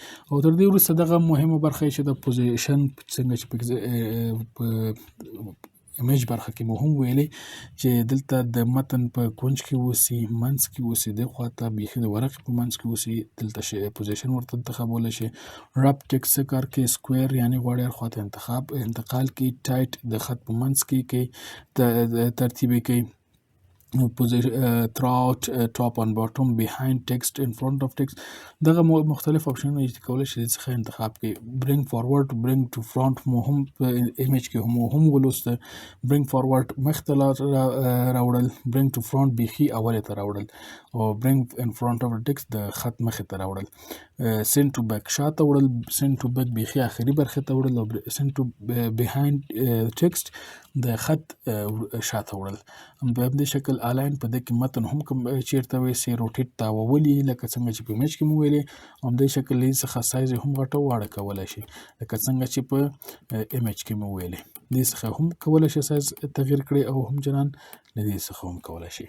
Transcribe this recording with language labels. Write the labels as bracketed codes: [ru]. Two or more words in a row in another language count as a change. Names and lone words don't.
[ps] او تر دې وروسته دغه مهمه برخه چې د پوزیشن څنګه چې ایمیج برخه کې مو هم ویلې چې دلته د متن په کونج کې اوسي، منځ کې اوسي، دې خواته بیخي د ورقې په منځ کې اوسي، دلته پوزیشن ورته انتخابولی شي. رب ټیکسټ څه کار کوي؟ سکویر یعنې غوړې اړخ خواته انتقال کوي. ټایټ د خط په منځ کې کوي، ترتیب یې کوي. [en] throughout, top and bottom, behind text, in front of text. [ps] دغه مختلف اپشنونه چې کولی شي د څخه انتخاب کړي. [en] bring forward, bring to front [ps] مو هم په ایمیج کې هم ولوسته. [en] bring forward [ps] مخته راوړل، [en] bring to front [ps] بیخي اولې ته راوړل، او [en] bring in front of the text [ps] د خط مخې ته راوړل. [en] send to back [ps] شاته وړل، [en] send to back [ps] بیخي آخري برخې ته وړل، او [en] send to behind text [ps] د خط شاته وړل. په همدې شکل الاین په دې کې متن هم کوم چیرته ویسي روټیټ تاوولي، لکه څنګه چې په ایمیج کې مو ویلې. همدې شکل یې څخه سایز هم غټه واړه کولی شي، لکه څنګه چې په ایمیج کې مو ویلې. دې څخه هم کولی شي سایز تغییر کړي، او هم جنان له دې څخه هم کولی شي.